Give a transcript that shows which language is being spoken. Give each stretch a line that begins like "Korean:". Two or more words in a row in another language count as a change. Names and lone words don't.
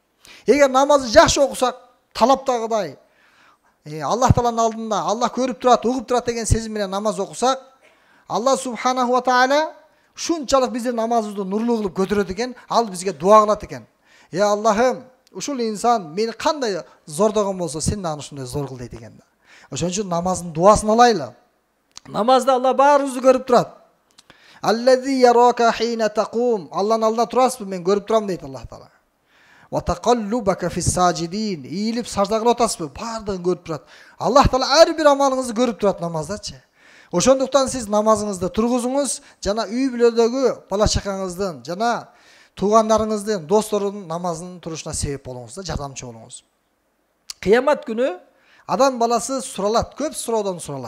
Kyrgyz: Эгер намазды жакшы окусак, талаптагыдай Аллах Тааланын алдында Аллах көрүп турат, угуп турат деген сезим менен намаз окусак,
Arabic: الله سبحانه وتعالى
Kyrgyz: шунчалык биздин намазыбызды нурлуу кылып көтөрөт экен, ал бизге дуа кылат экен. Я Аллахым, ушул инсан мени кандай зордогон болсо, сен да аны ушундай зор кыл дейт экен да. Ошон үчүн намаздын дуасын алайлы. Намазда Алла баарыбызды көрүп турат.
Arabic: الذي يراك حين تقوم.
Kyrgyz: Алланын алдында турасызбы, мен көрүп турам дейт Аллах Таала.
Arabic: وتقلبك في الساجدين.
Kyrgyz: Ийилип сажда кылып атасызбы, баардыгын көрүп турат. Аллах Таала ар бир амалыңызды көрүп турат намаздачы. Ошондуктан сиз намазыңызды тургузуңуз, жана үй бүлөдөгү бала чакаңыздын, жана туугандарыңыздын, досторунун намазынын турушуна себеп болуңуз да, жардамчы болуңуз. Кыямат күнү адам баласы суралат, көп суроодон суралат.